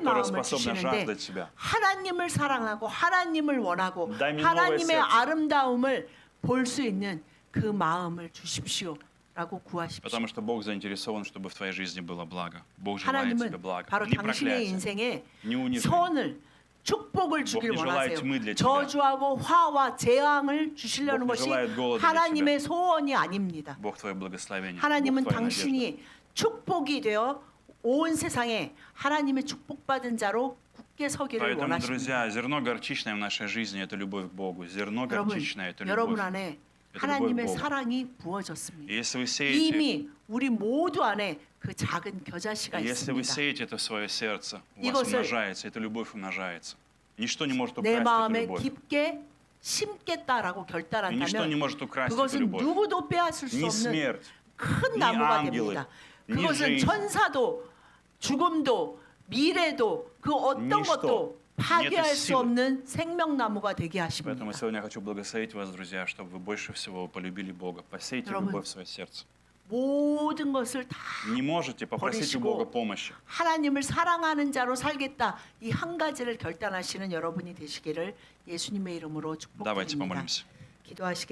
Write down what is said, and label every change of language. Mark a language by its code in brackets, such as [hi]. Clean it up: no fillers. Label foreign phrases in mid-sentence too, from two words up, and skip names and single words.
[ko] 마음을 [ru] способно [ko] 주시는데 [ru] жаждать тебя. [ko] 하나님을 사랑하고 하나님을 원하고 [ru] Дай мне [ko] 하나님의 [ru] новое сердце. [ko] 아름다움을 볼 수 있는 그 마음을 주십시오라고 구하십시오. [ru] Потому что Бог заинтересован, чтобы в твоей жизни было благо. Бог желает тебе [ko] 하나님은 [ru] блага. [ko] 바로 [ru] Не [ko] 당신의 [ru] проклятие, [ko] 인생에 [ru] не унижение. [ko] 선을 축복을 주길 [ru] не желает [ko] 원하세요. [ru] тьмы для тебя. [ko] 저주하고 화와 재앙을 주시려는 [ru] Бог не [ko] 것이 [ru] желает голода для [ko] 하나님의 소원이 아닙니다. [ru] Бог твое благословение. [ko] 하나님은 [ru] Бог твоя надежда. [ko] 당신이 축복이 되어 온 세상에 하나님의 축복받은 자로 굳게 서기를 [ru] Поэтому, [ko] 원하십니다. [ru] друзья, зерно горчичное в нашей жизни – это любовь к Богу. Зерно [ko] 여러분, [ru] горчичное – это [ko] 여러분 [ru] любовь. [ko] 안에 [ru] Это [ko] 하나님의 [ru] любовь к Богу. [ko] 사랑이 부어졌습니다. [ru] И если вы сеете, [ko] 이미 우리 모두 안에 그 작은 겨자씨가 [ru] если вы [ko] 있습니다. [ru] сеете это в свое сердце, у вас [ko] 이것을 [ru] умножается, эта любовь умножается. Ничто не может [ko] 내 [ru] украсть эту [ko] 마음에 [ru] любовь. [ko] 깊게 심겠다라고 [ru] И ничто не [ko] 결단한다면 [ru] может украсть эту [ko] 그것은 [ru] любовь. [ko] 누구도 빼앗을 수 [ru] Ни [ko] 없는 [ru] смерть, [ko] 큰 [ru] 니 [ko] 나무가 [ru] ангелы, [ko] 됩니다. [ru] 니 [ko] 그것은 [ru] жизнь. [ko] 천사도 죽음도 미래도 그 어떤 [ru] Ничто. [ko] 것도 파괴할 [ru] Нет [ko] 수 [ru] силы. [ko] 없는 생명나무가 되게 하십니다. [ru] Поэтому сегодня я хочу благословить вас, друзья, чтобы вы больше всего полюбили Бога. Посейте [ko] 여러분, [ru] любовь в свое сердце. [ko] 모든 것을 다 [ru] Не можете, попросите у Бога [ko] 버리시고 [ru] помощи. [ko] 하나님을 사랑하는 자로 살겠다. 이 한 가지를 결단하시는 여러분이 되시기를 예수님의 이름으로 [ru] Давайте [ko] 축복드립니다. [ru] помолимся. [ko] 기도하시겠습니다.